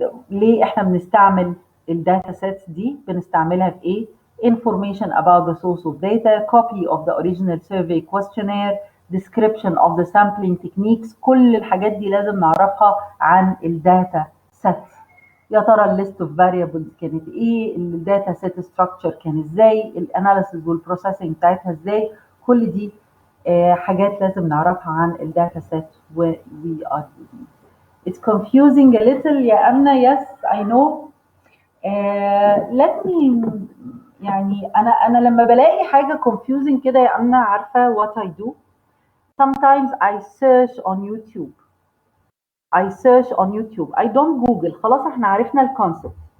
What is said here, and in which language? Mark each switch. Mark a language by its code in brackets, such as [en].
[ar] ليه احنا بنستعمل الداتا سيتس دي؟ بنستعملها في ايه؟ [en] information about the source of data, copy of the original survey questionnaire, description of the sampling techniques. [ar] كل الحاجات دي لازم نعرفها عن الداتا سيت. يا ترى الليست اوف variables كانت ايه، الداتا سيت ستراكشر كان ازاي، الاناليسيز والبروسيسنج بتاعتها ازاي. كل دي حاجات لازم نعرفها عن الداتا سيت و [en] we are using. It's confusing a little يا أمنة. Yes, I know. Let me [ar] يعني أنا لما بلاقي حاجة confusing كده يا أمنة، عارفة [en] what I do? Sometimes I search on YouTube. I don't Google. [ar] خلاص احنا عرفنا الكونسبت.